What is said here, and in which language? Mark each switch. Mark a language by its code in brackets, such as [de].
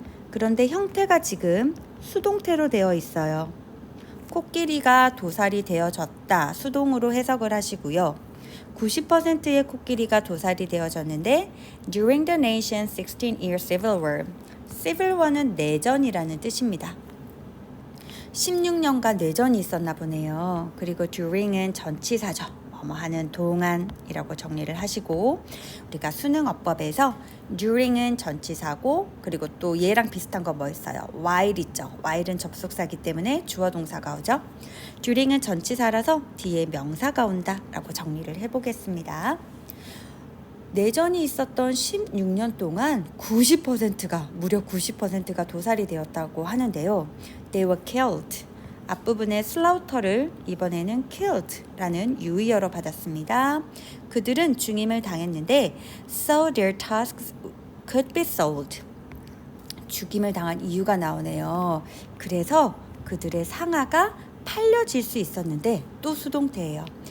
[ko] 그런데 형태가 지금 수동태로 되어 있어요. 코끼리가 도살이 되어졌다, 수동으로 해석을 하시고요. 90%의 코끼리가 도살이 되어졌는데 [en] during the nation's 16-year civil war, civil war는 [ko] 내전이라는 뜻입니다. 16년간 내전이 있었나 보네요. 그리고 during은 전치사죠. 뭐뭐 하는 동안이라고 정리를 하시고 우리가 수능어법에서 during은 전치사고 그리고 또 얘랑 비슷한 거 뭐 있어요? while 있죠. while은 접속사이기 때문에 주어 동사가 오죠. during은 전치사라서 뒤에 명사가 온다라고 정리를 해보겠습니다. 내전이 있었던 16년 동안 90%가 무려 90%가 도살이 되었다고 하는데요. [en] They were killed. [ko] 앞부분에 slaughter를 이번에는 killed라는 유의어로 받았습니다. 그들은 죽임을 당했는데 [en] so their tusks could be sold. [ko] 죽임을 당한 이유가 나오네요. 그래서 그들의 상아가 팔려질 수 있었는데 또 수동태예요.